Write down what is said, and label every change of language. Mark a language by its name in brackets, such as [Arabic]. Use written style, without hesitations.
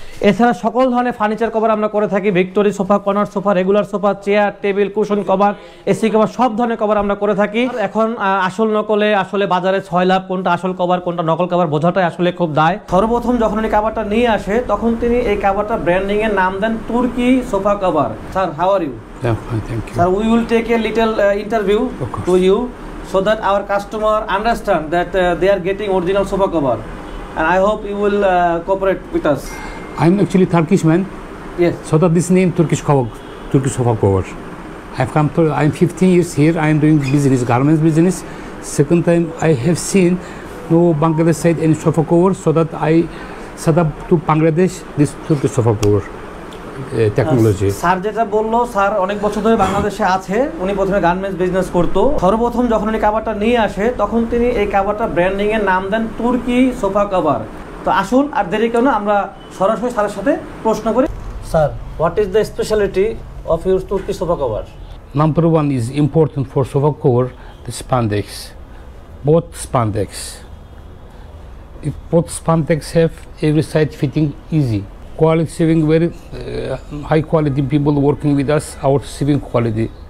[Bangla] এছাড়া সকল ধরনের ফার্নিচার কভার আমরা করে থাকি, victory sofa, corner sofa, regular sofa, chair, table, cushion cover, AC cover, সব ধরনের কভার আমরা করে থাকি। এখন আসল নকলে আসলে বাজারে 6 লাভ, কোনটা আসল কভার কোনটা নকল কভার বোঝাটাই আসলে খুব দায়। সর্বপ্রথম যখন উনি কাভারটা নিয়ে আসে তখন তিনি এই কাভারটা ব্র্যান্ডিং এর নাম দেন তুর্কি sofa cover. [English] Sir, how are you? Thank you. Sir, we will take a little interview to you so that our customer understand that they are getting original sofa cover, and I hope you will cooperate with us. I'm actually Turkish man. Yes. So that this name Turkish sofa cover. I'm 15 years here. I am doing business, garments business. Second time I have seen no Bangladesh side any sofa cover, so that I set up to Bangladesh this Turkish sofa cover technology. [Bangla] Sir যেটা বললো, sir অনেক বছর ধরে বাংলাদেশে আছে। উনি প্রথমে garments business করতো। সর্বপ্রথম যখন উনি কাভারটা নিয়ে আসে তখন তিনি এই কাভারটা ব্র্যান্ডিং এর নাম দেন তুর্কি সোফা কভার। তো আসুন আর দেরি কেন, আমরা সরাসরি স্যারের সাথে প্রশ্ন করি। [English] Sir, what is the speciality of your তুর্কি sofa cover? Number one is important for sofa cover, the spandex. Both spandex. If both spandex have every side fitting easy. Quality sewing, very high quality people working with us, our sewing quality.